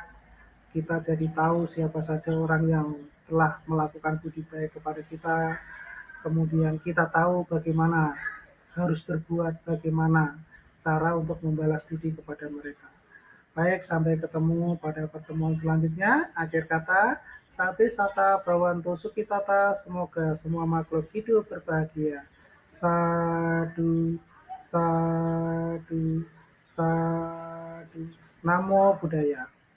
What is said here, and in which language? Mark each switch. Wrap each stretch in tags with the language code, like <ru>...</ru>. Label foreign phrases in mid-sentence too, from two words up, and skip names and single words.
<id>Kita jadi tahu siapa saja orang yang telah melakukan budi baik kepada kita. Kemudian kita tahu bagaimana harus berbuat, bagaimana cara untuk membalas budi kepada mereka. Baik, sampai ketemu pada pertemuan selanjutnya. Akhir kata,</id> <pi>sabe sata bawanto sukitata,</pi> <id>semoga semua makhluk hidup berbahagia.</id> <pi>Sadu, sadu, sadu. Namo Buddhaya.</pi>